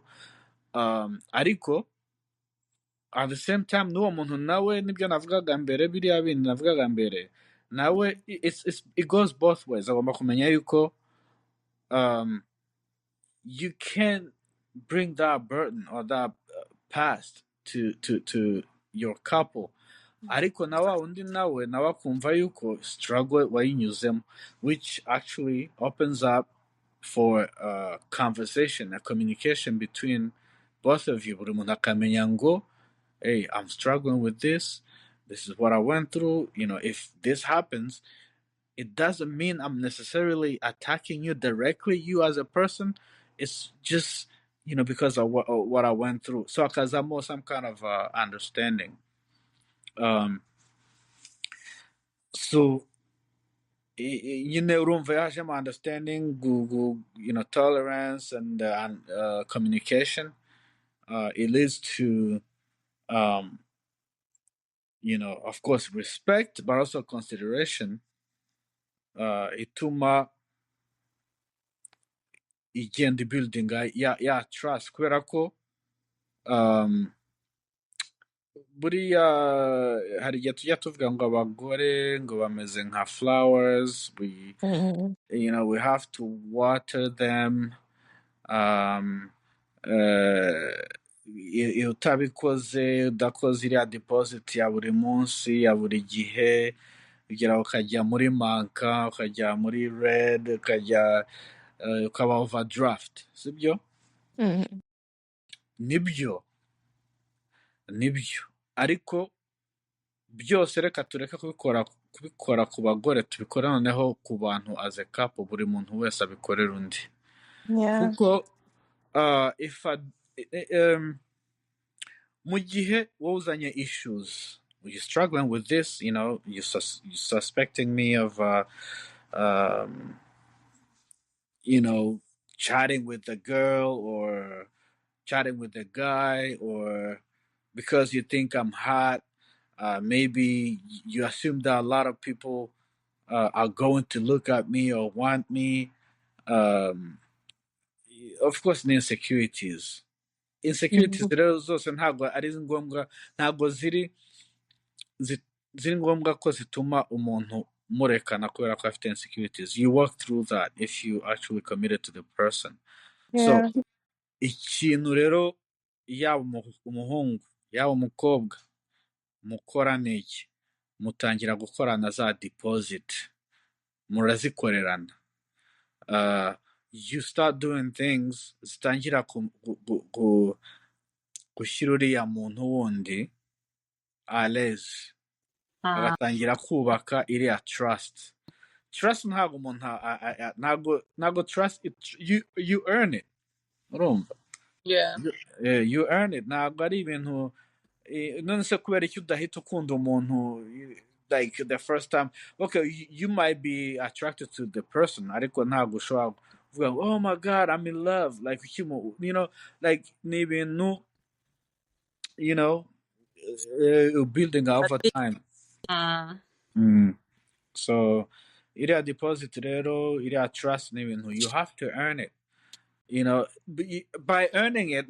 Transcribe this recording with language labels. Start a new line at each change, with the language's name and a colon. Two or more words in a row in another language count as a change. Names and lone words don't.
English: Ariko at the same time,
Kinyarwanda: n'uwo muntu nawe nibyo navugaga mbere, biriya bindi navugaga mbere, nawe
English: it goes both ways.
Kinyarwanda: Agomba kumenya yuko
English: you can't bring that burden or that past to your couple.
Kinyarwanda: Ariko na wa undi nawe akumva yuko struggle wayinyuzemo,
English: which actually opens up for a conversation, a communication between both of you.
Kinyarwanda: Buri muntu akamenya ngo,
English: hey, I'm struggling with this. This is what I went through. If this happens, it doesn't mean I'm necessarily attacking you directly, you as a person. It's just, because of what I went through. So, because I'm more some kind of understanding. So,
Kinyarwanda: urumva yajemo
English: understanding, tolerance and communication. It leads to, of course, respect, but also consideration.
Kinyarwanda: Ituma igenda building ya trust, kubera ko buriya hari igihe tujya tuvuga ngo abagore ngo bameze nka flowers,
English: we have to water them.
Kinyarwanda: um, iyo utabikoze udakoze iriya deposit ya buri munsi ya buri gihe, ugera ukajya muri manka, ukajya muri red, ukaba overdraft, sibyo? nibyo ariko byose reka tureke kubikora ku bagore, tubikore noneho ku bantu
English: as a couple,
Kinyarwanda: buri muntu wese abikorera undi. kuko mu gihe wowe uzanye
English: issues, you're struggling with this, you're suspecting me of chatting with the girl or chatting with the guy, or because you think I'm hot, maybe you assume that a lot of people are going to look at me or want me. Of course, the insecurities
Kinyarwanda: rero zose ntabwo ari ngombwa, ntabwo ziri ngombwa ko zituma umuntu murekana kubera ko afite insecurities.
English: You work through that if you actually committed to the person.
Kinyarwanda: So ikintu rero yaba umuhungu yaba umukobwa mukora n'iki, mutangira gukorana za deposit, murazikorerana.
English: You start doing things
Kinyarwanda: zitangira gushyira uriya muntu wundi aleze, agatangira kubaka iriya trust. Ntabwo umuntu ntabwo
English: trust you earn it,
Kinyarwanda: urumva?
English: You earn it.
Kinyarwanda: Ntabwo ari ibintu none se kubera icyo udahita ukunda umuntu
English: like the first time. Okay, you might be attracted to the person,
Kinyarwanda: ariko ntabwo ushobora kuvuga ngo
English: oh my god I'm in love, like like
Kinyarwanda: ni ibintu
English: building over time.
Kinyarwanda: So iriya deposit rero, iriya trust ni ibintu
English: you have to earn it, by earning it.